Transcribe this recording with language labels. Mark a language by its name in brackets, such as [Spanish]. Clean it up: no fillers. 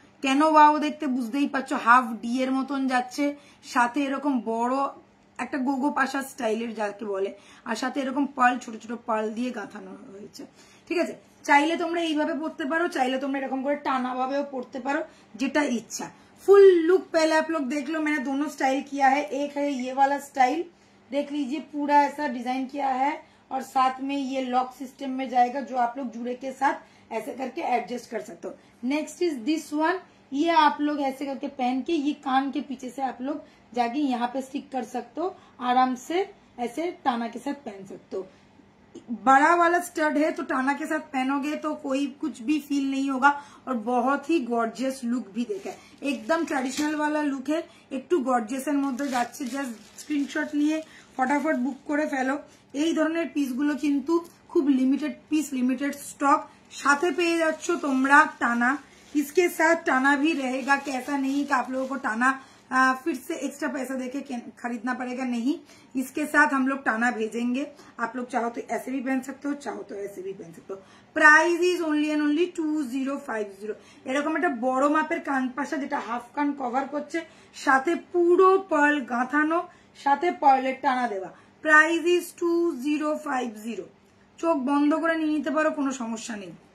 [Bangla] কেন ওয়াও দেখতে বুঝতেই পারছো, হাফ ডি এর মতন যাচ্ছে, সাথে এরকম বড় একটা গোগো পাশা স্টাইলের যাকে বলে, আর সাথে এরকম পার্ল, ছোট ছোট পার্ল দিয়ে গাঁথানো হয়েছে। ঠিক আছে, চাইলে তোমরা এইভাবে পড়তে পারো, চাইলে তোমরা এরকম করে টানা ভাবেও পড়তে পারো, যেটা [Hindi] इच्छा। फुल लुक पहले आप लोग देख लो, मैंने दोनों स्टाइल किया है। एक है ये वाला स्टाइल, देख लीजिए पूरा ऐसा डिजाइन किया है, और साथ में ये लॉक सिस्टम में जाएगा, जो आप लोग जुड़े के साथ ऐसे करके एडजस्ट कर सकते हो। नेक्स्ट इज दिस वन, ये आप लोग ऐसे करके पहन के ये कान के पीछे से आप लोग जाके यहाँ पे स्टिक कर सकते हो, आराम से ऐसे टाना के साथ पहन सकते हो। बड़ा वाला स्टड है, तो टाना के साथ पहनोगे तो कोई कुछ भी फील नहीं होगा, और बहुत ही गॉर्जियस लुक भी देखा है। एकदम ट्रेडिशनल वाला लुक है, [Bangla] একটু গর্জিয়াসের মধ্যে যাচ্ছে। জাস্ট স্ক্রিনশট নিয়ে ফটাফট বুক করে ফেলো। এই ধরনের পিসগুলো কিন্তু খুব লিমিটেড পিস, লিমিটেড স্টক। সাথে পেয়ে যাচ্ছ তোমরা টানা। [Hindi] इसके साथ टाना भी रहेगा, कैसा नहीं कि आप लोगों को टाना फिर से एक्स्ट्रा पैसा देके खरीदना पड़ेगा, नहीं। इसके साथ हम लोग टाना भेजेंगे। आप लोग चाहो तो ऐसे भी पहन सकते हो, चाहो तो ऐसे भी पहन सकते हो। Price is only and only 2050। [Bangla] এরকম একটা বড় মাপের কান পাশা, যেটা হাফ কান কভার করছে, সাথে পুরো পার্ল গাঁথানো, সাথে পার্লের টানা দেওয়া। Price is 2050। চোখ বন্ধ করে নিয়ে নিতে পারো, কোনো সমস্যা নেই।